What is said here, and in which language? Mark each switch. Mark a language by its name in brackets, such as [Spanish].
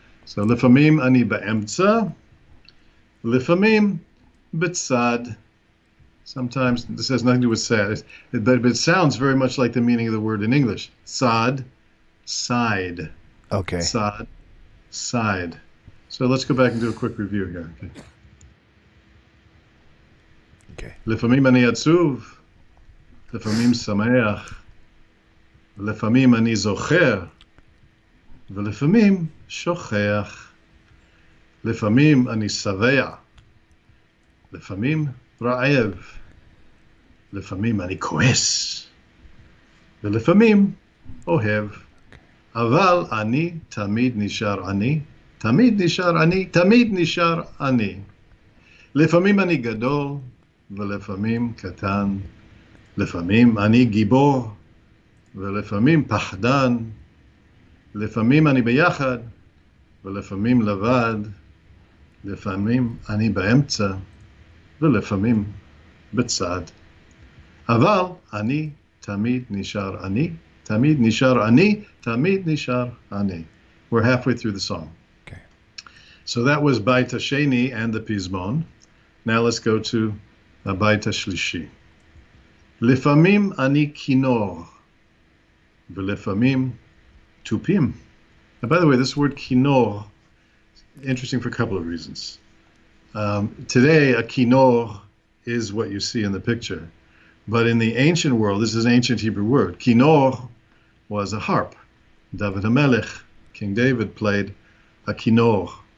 [Hebrew] So lefamim ani ba'emtza, lefamim b'tzad. [English] Sometimes this has nothing to do with sad, but it sounds very much like the meaning of the word in English. Sad, side. Okay. Sad, side. So let's go back and do a quick review here. Okay. [Hebrew] לפעמים אני עצוב, לפעמים שמח, לפעמים אני זוכר, ולפעמים שוכח. לפעמים אני שבע, לפעמים רעב, לפעמים אני כועס, ולפעמים אוהב. אבל אני תמיד נשאר אני, תמיד נשאר אני, תמיד נשאר אני. לפעמים אני גדול, ולפעמים קטן. לפעמים אני גיבור, ולפעמים פחדן. לפעמים אני ביחד, ולפעמים לבד. לפעמים אני באמצע, ולפעמים בצד. אבל אני תמיד נשאר אני, תמיד נשאר אני, תמיד נשאר אני. [English] We're halfway through the song. Okay. So that was Bait HaSheni and the Pizmon. Now let's go to Bait HaShlishi. [Hebrew] לפעמים אני כינור, ולפעמים תופים. [English] And by the way, this word kinor, interesting for a couple of reasons. Today, a kinor is what you see in the picture. But in the ancient world, this is an ancient Hebrew word. Kinor was a harp. David HaMelech, King David, played a kinor.